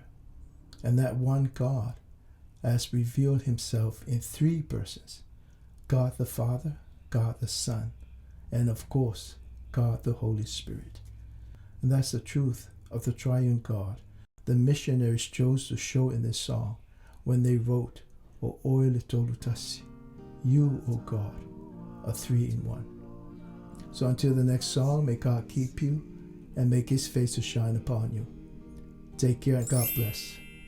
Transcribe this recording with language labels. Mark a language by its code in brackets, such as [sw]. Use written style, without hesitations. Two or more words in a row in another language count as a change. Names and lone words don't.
[en] And that one God has revealed himself in three persons: God the Father, God the Son, and of course, God the Holy Spirit. And that's the truth of the triune God the missionaries chose to show in this song when they wrote, [sm] O oile tolutasi, [en] you, O God, are three in one. So until the next song, may God keep you and make his face to shine upon you. Take care and God bless.